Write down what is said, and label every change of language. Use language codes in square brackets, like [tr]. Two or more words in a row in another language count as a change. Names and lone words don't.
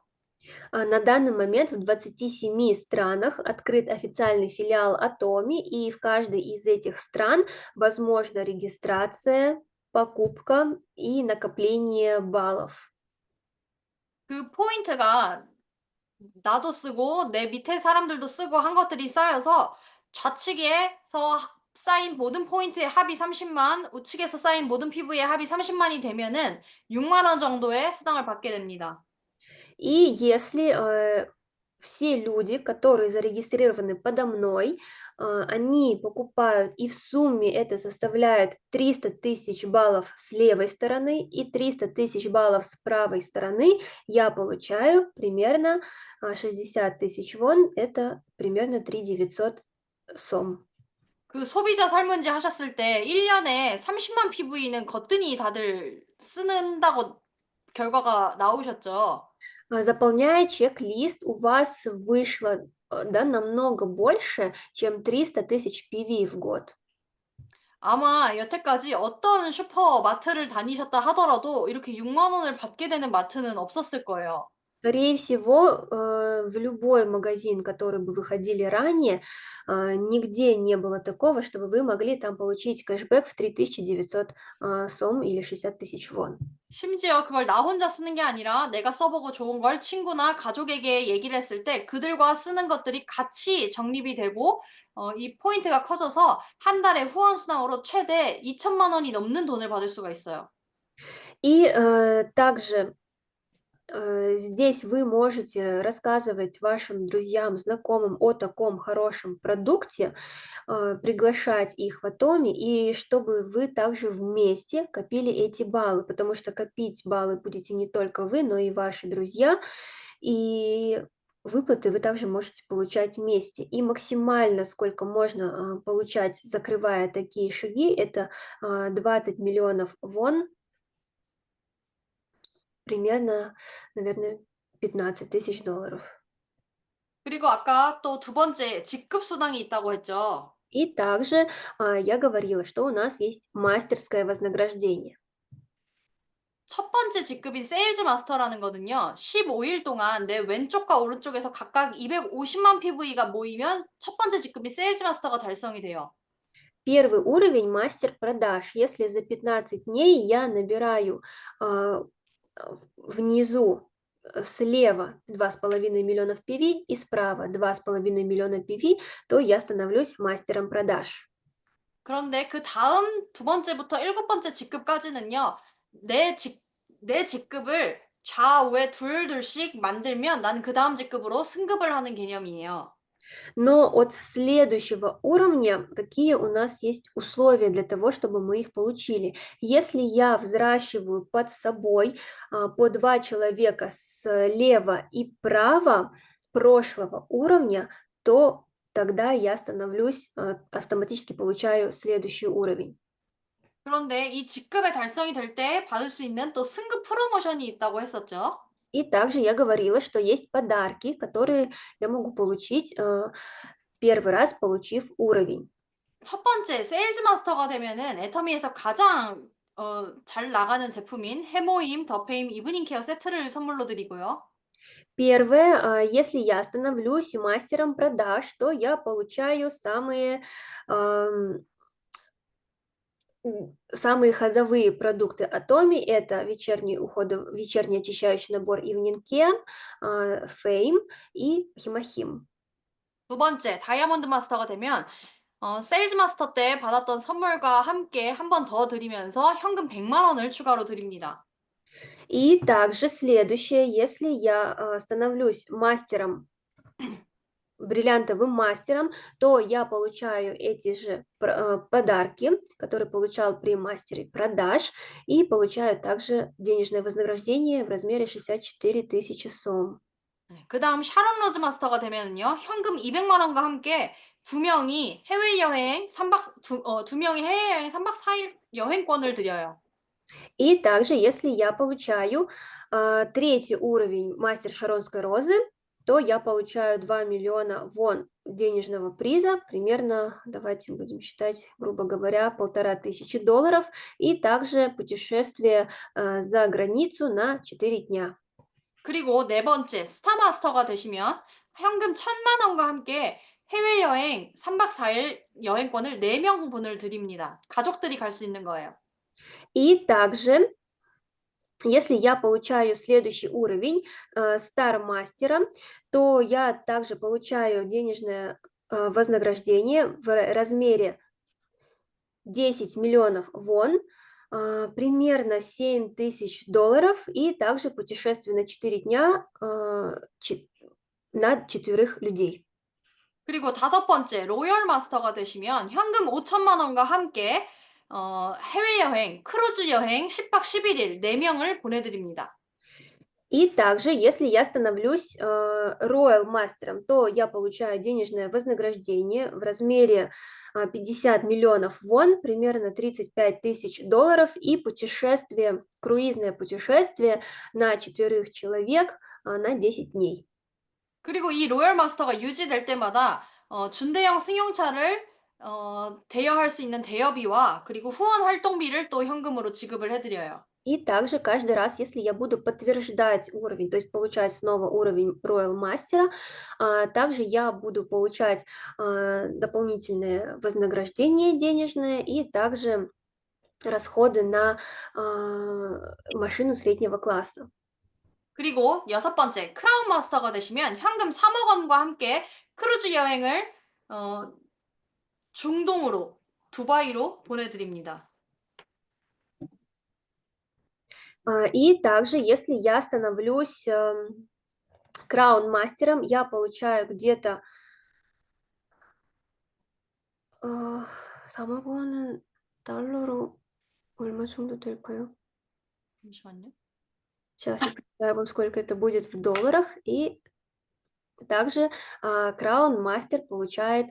[ru] На данный момент в 27 странах открыт официальный филиал Atomi, и в каждой из этих стран возможна регистрация, покупка и накопление баллов. [ko] 그 포인트가 나도 쓰고 내 밑에 사람들도 쓰고 한 것들이 쌓여서 좌측에서 쌓인 모든 포인트의 합이 30만, 우측에서 쌓인 모든 피부의 합이 30만이 되면은 6만 원 정도의 수당을 받게 됩니다. [ru] И если все люди, которые зарегистрированы подо мной, они покупают, и в сумме это составляет 300 тысяч баллов с левой стороны и 300 тысяч баллов с правой стороны, я получаю примерно 60 тысяч вон, это примерно 3 900 сом. [ko] 그 소비자 설문지 하셨을 때 1년에 30만 PV는 거뜬히 다들 쓰는다고 결과가 나오셨죠. [ru] Заполняя чек-лист, у вас вышло да, намного больше, чем 300 тысяч PV в год. [ko] 아마 여태까지 어떤 슈퍼마트를 다니셨다 하더라도 이렇게 6만 원을 받게 되는 마트는 없었을 거예요. [ru] Скорее всего, в любой магазин, который бы вы ходили ранее, нигде не было такого, чтобы вы могли там получить кэшбэк в 3900 сом или 60 тысяч вон. [ko] 심지어 그걸 나 혼자 쓰는 게 아니라 내가 써보고 좋은 걸 친구나 가족에게 얘기를 했을 때 그들과 쓰는 것들이 같이 적립이 되고 이 포인트가 커져서 한 달에 후원 수당으로 최대 2천만 원이 넘는 돈을 받을 수가 있어요. [ru] И также здесь вы можете рассказывать вашим друзьям, знакомым о таком хорошем продукте, приглашать их в Атоме, и чтобы вы также вместе копили эти баллы, потому что копить баллы будете не только вы, но и ваши друзья, и выплаты вы также можете получать вместе. И максимально, сколько можно получать, закрывая такие шаги, это 20 миллионов вон, примерно, наверное, 15 тысяч долларов. [ko] 그리고 아까 또 두 번째 직급 수당이 있다고 했죠. [ru] И также я говорила, что у нас есть мастерское вознаграждение. [ko] 첫 번째 직급인 세일즈 마스터라는 거는요. 15일 동안 내 왼쪽과 오른쪽에서 각각 250만 PV가 모이면 첫 번째 직급인 세일즈 마스터가 달성이 돼요. [ru] Первый уровень мастер продаж. Если за 15 дней я набираю внизу слева 2,5 миллионов PV и справа 2,5 миллиона PV, то я становлюсь мастером продаж. [ko] 그런데 그 다음 두 번째부터 일곱 번째 직급까지는요. 내 직급을 좌우에 둘둘씩 만들면 나는 그 다음 직급으로 승급을 하는 개념이에요. [ru] Но от следующего уровня какие у нас есть условия для того, чтобы мы их получили? Если я взращиваю под собой по 2 человека слева и право прошлого уровня, то тогда я становлюсь, автоматически получаю следующий уровень. [ko] 그런데 이 직급의 달성이 될 때 받을 수 있는 또 승급 프로모션이 있다고 했었죠. [ru] И также я говорила, что есть подарки, которые я могу получить, первый раз получив уровень. [ko] 첫 번째 세일즈 마스터가 되면은 애터미에서 가장 잘 나가는 제품인 해모임, 더페임, 이브닝 케어 세트를 선물로 드리고요. [ru] Первое, если я становлюсь мастером продаж, то я получаю самые ходовые продукты Atomy. Это вечерний очищающий набор Evening Care, Fame и Himahim. [ko] 두 번째 다이아몬드 마스터가 되면 세일즈 마스터 때 받았던 선물과 함께 한 번 더 드리면서 현금 100만 원을 추가로 드립니다. [ru] И также следующее, если я становлюсь бриллиантовым мастером, то я получаю эти же подарки, которые получал при мастере продаж, и получаю также денежное вознаграждение в размере 64 000 сом. [ko] 그 다음 샤론 로즈 마스터가 되면은요, 현금 200만 원과 함께 두 명이 해외여행 3박 4일 여행권을 드려요. [ru] И также, если я получаю третий уровень мастер Шаронской розы, то я получаю 2 миллиона вон денежного приза, примерно, давайте будем считать, грубо говоря, $1500, и также путешествие за границу на 4 дня. [ko] 그리고 네 번째 스타 마스터가 되시면 현금 1,000만 원과 함께 해외여행 3박 4일 여행권을 4명분을 드립니다. 가족들이 갈 수 있는 거예요. [ru] И также, если я получаю следующий уровень Стар-мастера, то я также получаю денежное вознаграждение в размере 10 миллионов вон, примерно $7000, и также путешествие на 4 дня на 4 людей. [ko] 그리고 다섯 번째 로열 마스터가 되시면 현금 5천만 원과 함께 해외여행, 크루즈 여행 10박 11일 4명을 보내드립니다. [ru] И также, если я становлюсь Royal мастером, то я получаю денежное вознаграждение в размере 50 миллионов вон, примерно $35 000, и круизное путешествие на 4 человек на 10 дней. [ko] 그리고 이 로열 마스터가 유지될 때마다 준대형 승용차를 대여할 수 있는 대여비와 그리고 후원 활동비를 또 현금으로 지급을 해드려요. [ru] И также каждый раз, если я буду подтверждать уровень, то есть получать снова уровень Royal мастера, также я буду получать дополнительное вознаграждение денежное и также расходы на машину среднего класса. [ko] 그리고 여섯 번째 크라운 마스터가 되시면 현금 3억 원과 함께 크루즈 여행을 중동으로 두바이로 보내드립니다. [ru] И также, если я становлюсь краун-мастером, я получаю где-то [ko] 3억 원은 달러로 얼마 정도 될까요? 잠시만요. [ru] Сейчас я представляю вам, сколько это будет в долларах. И также краун-мастер получает